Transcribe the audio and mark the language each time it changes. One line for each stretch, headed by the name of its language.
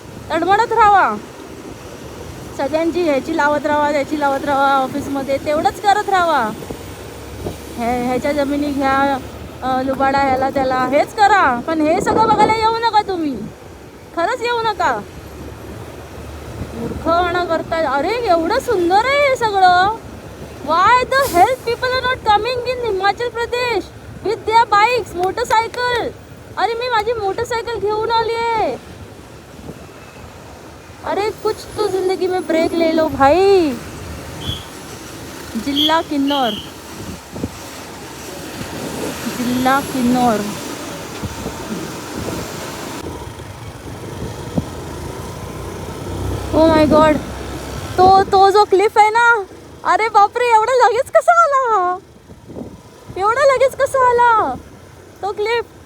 Marathi: तडमडत राहा, सगळ्यांची ह्याची लावत राहा, त्याची लावत राहा. ऑफिसमध्ये तेवढंच करत राहा. ह्याच्या जमिनी घ्या, लुबाडा ह्याला त्याला हेच करा, पण हे सगळं बघायला येऊ नका तुम्ही, खरंच येऊ नका. मूर्खपणा करताय. अरे एवढं सुंदर आहे हे सगळं.
English: Why the help people are not coming in Himachal Pradesh with their bikes, motorcycle.
Marathi: अरे मी माझी मोटरसायकल घेऊन आली आहे.
Hindi: अरे कुछ तो जिंदगी में ब्रेक ले लो भाई.
Marathi: जिल्हा किन्नौर, जिल्हा किन्नौर.
English: oh my god,
Marathi: तो जो क्लिफ आहे ना, अरे बापरे, एवढा लगेच कसा आला, एवढा लगेच कसा आला तो क्लिफ.